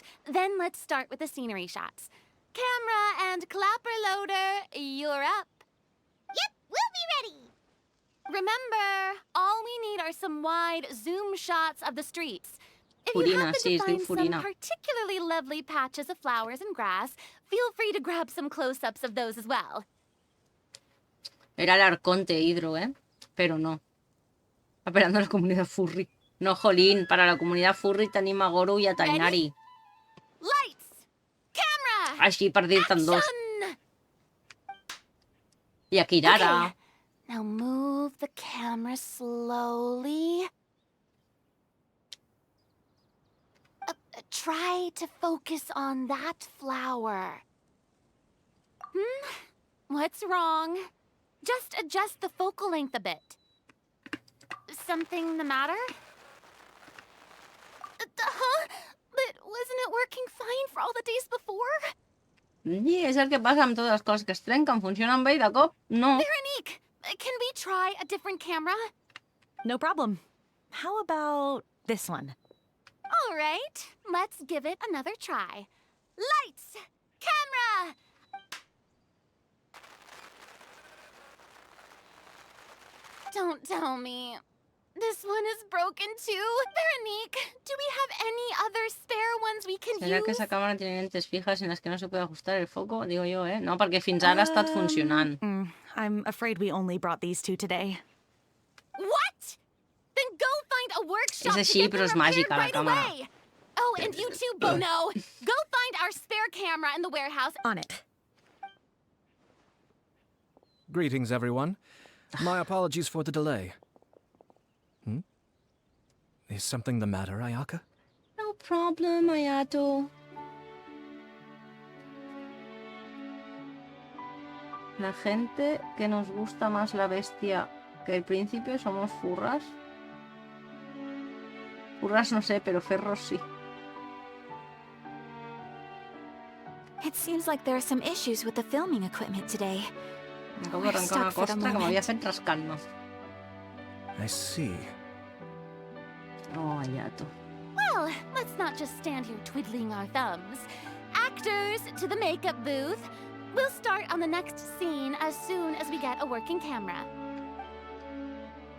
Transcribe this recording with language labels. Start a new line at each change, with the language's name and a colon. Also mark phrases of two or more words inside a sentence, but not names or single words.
English: Then let's start with the scenery shots. Camera and clapper loader, you're up. Yep, we'll be ready. Remember, all we need are some wide zoom shots of the streets. If you
Spanish: Furina,
English: happen
Spanish: sí,
English: to
Spanish: es
English: find
Spanish: de
English: some
Spanish: Furina.
English: particularly lovely patches of flowers and grass, feel free to grab some close-ups of those as well.
Spanish: Era el arconte Hidro, ¿eh? Pero no. Esperando a la comunidad furry. No, jolín, para la comunidad furry tenim a Goro y a Tainari.
English: Lights! Camera!
Catalan: Així per dir-te'n dos.
English: Action!
Catalan: I a Kirara.
English: Okay. Now move the camera slowly. Try to focus on that flower. What's wrong? Just adjust the focal length a bit. Something the matter? Huh? But wasn't it working fine for all the days before?
Catalan: Sí, és el que passa amb totes les coses que es trenquen. Funcionen bé i de cop, no.
English: Veronique, can we try a different camera? No problem. How about this one? All right, let's give it another try. Lights! Camera! Don't tell me. This one is broken too. Veronique, do we have any other spare ones we can
Spanish: ¿Será que
English: use?
Spanish: esa cámara tiene lentes fijas en las que no se puede ajustar el foco? Digo yo, ¿eh?
Catalan: No, perquè fins ara ha estat funcionant.
English: I'm afraid we only brought these two today. What? Then go find a workshop
Catalan: És
English: to
Catalan: així,
English: get
Catalan: però
English: them
Catalan: és
English: repaired
Catalan: màgica, la
English: right
Catalan: càmera.
English: away. Oh, and you too, Bono. Go find our spare camera in the warehouse. On it. Greetings, everyone. My apologies for the delay. Is something the matter, Ayaka? No problem, Ayato.
Spanish: La gente que nos gusta más la bestia que el príncipe somos furras. Furras no sé, pero ferros sí.
English: It seems like there are some issues with the filming equipment today.
Catalan: Acabo d'arrencar una costra que m'havia fet rascant-me.
English: I see. Oh, Ayato. Well, let's not just stand here twiddling our thumbs. Actors, to the makeup booth. We'll start on the next scene as soon as we get a working camera.